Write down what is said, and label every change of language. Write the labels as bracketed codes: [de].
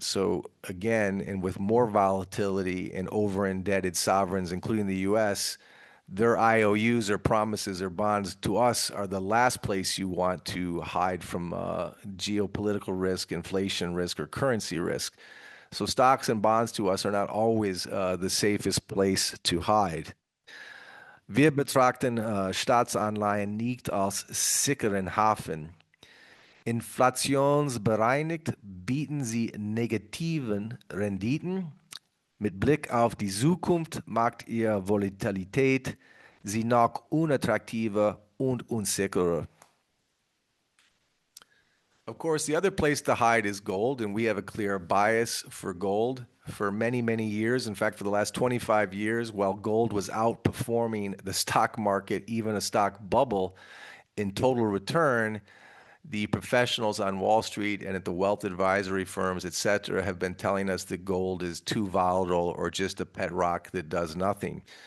[en] So again, and with more volatility and over-indebted sovereigns, including the U.S., their IOUs or promises or bonds to us are the last place you want to hide from geopolitical risk, inflation risk, or currency risk. So stocks and bonds to us are not always the safest place to hide. [de] Wir betrachten Staatsanleihen nicht als sicheren Hafen. Inflationsbereinigt bieten sie negativen Renditen. Mit Blick auf die Zukunft macht ihre Volatilität sie noch unattraktiver und unsicherer. [en] Of course, the other place to hide is gold, and we have a clear bias for gold for many, many years. In fact, for the last 25 years, while gold was outperforming the stock market, even a stock bubble, in total return, the professionals on Wall Street and at the wealth advisory firms, et cetera, have been telling us that gold is too volatile or just a pet rock that does nothing.